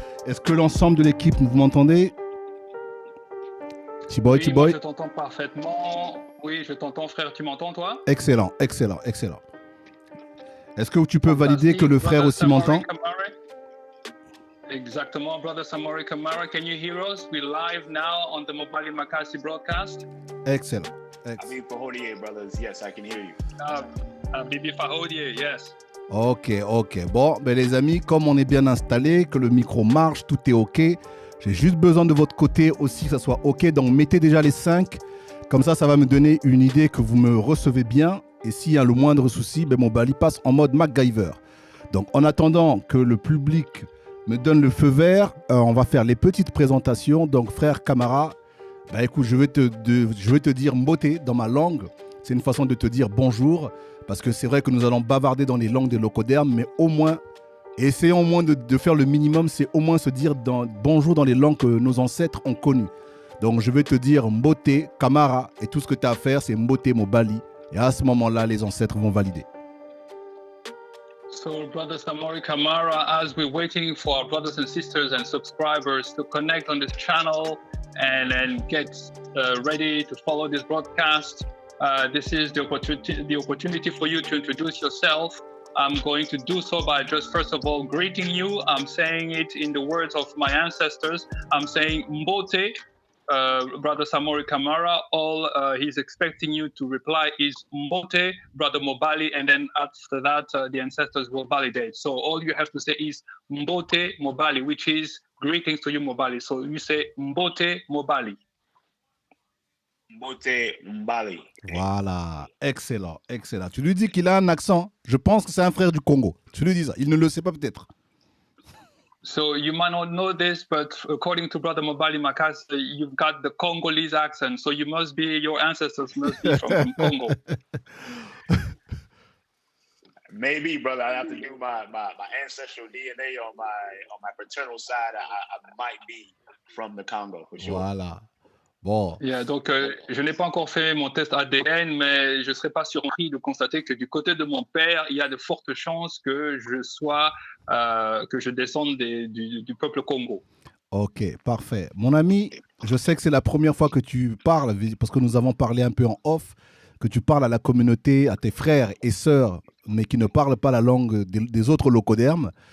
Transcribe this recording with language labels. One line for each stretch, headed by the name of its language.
French: Est-ce que l'ensemble de l'équipe, vous m'entendez? Oui, moi, je t'entends parfaitement. Oui, je t'entends, frère. Tu m'entends, toi? Excellent. Est-ce que tu peux valider que le frère aussi m'entend? Exactement,
English: brother Samori Camara. Can you hear us? We're live now on the Mobali Makassi broadcast. Excellent. Abibi Fahodier, brothers. Yes, I can hear you. Abibi Fahodier, yes.
French: Ok. Bon, ben les amis, comme on est bien installé, que le micro marche, tout est ok. J'ai juste besoin de votre côté aussi que ça soit ok. Donc mettez déjà les 5. Comme ça va me donner une idée que vous me recevez bien. Et s'il y a le moindre souci, ben mon Bali passe en mode MacGyver. Donc en attendant que le public me donne le feu vert, on va faire les petites présentations. Donc frère Camara, ben écoute, je vais te dire mboté dans ma langue. C'est une façon de te dire bonjour. Parce que c'est vrai que nous allons bavarder dans les langues des locodermes, mais au moins, essayons au moins de faire le minimum, c'est au moins se dire bonjour dans les langues que nos ancêtres ont connues. Donc je vais te dire mboté, Camara, et tout ce que tu as à faire, c'est mboté, Mobali. Et à ce moment-là, les ancêtres vont valider.
English: So, Brother Samori Camara, as we're waiting for our brothers and sisters and subscribers to connect on this channel and get ready to follow this broadcast, this is the opportunity for you to introduce yourself. I'm going to do so by just first of all greeting you. I'm saying it in the words of my ancestors. I'm saying mbote, Brother Samori Camara. All he's expecting you to reply is mbote, Brother Mobali, and then after that the ancestors will validate. So all you have to say is mbote Mobali, which is greetings to you Mobali. So you say mbote Mobali. Mbote Mbali.
French: Voilà, excellent. Tu lui dis qu'il a un accent. Je pense que c'est un frère du Congo. Tu lui dis ça. Il ne le sait pas peut-être.
English: So you might not know this, but according to Brother Mobali Makassi, you've got the Congolese accent. So your ancestors must be from Congo. Maybe, brother. I have to do my ancestral DNA on my paternal side. I might be from the Congo for sure.
French: Voilà. Bon. Yeah, donc, je n'ai pas encore fait mon test ADN, mais je ne serais pas surpris de constater que du côté de mon père, il y a de fortes chances que je descende du peuple Congo. Ok, parfait. Mon ami, je sais que c'est la première fois que tu parles, parce que nous avons parlé un peu en off, que tu parles à la communauté, à tes frères et sœurs, mais qui ne parlent pas la langue des autres locodermes.